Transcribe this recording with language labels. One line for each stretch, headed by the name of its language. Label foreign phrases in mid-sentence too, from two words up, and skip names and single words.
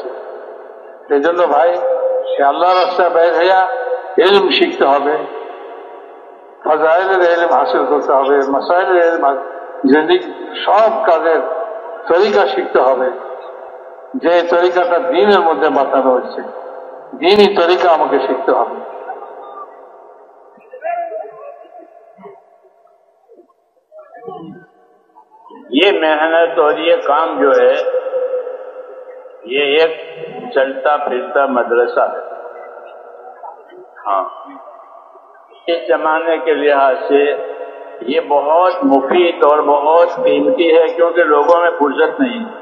Bangla: এই জন্য ভাই আল্লাহর রাস্তায় বের হইয়া ইলম শিখতে হবে, ফাজাইল ইলম হাসিল করতে হবে, মাসাইল ইলম, যেদিক সব কাজের তরিকা শিখতে হবে, যে তরিকাটা দ্বীনের মধ্যে বাতানো হচ্ছে, দ্বীনি তরিকা আমাকে শিখতে হবে।
Urdu: یہ محنت اور یہ کام جو ہے یہ ایک چلتا پھرتا مدرسہ ہے. ہاں، اس زمانے کے لحاظ سے یہ بہت مفید اور بہت قیمتی ہے کیونکہ لوگوں میں فرصت نہیں.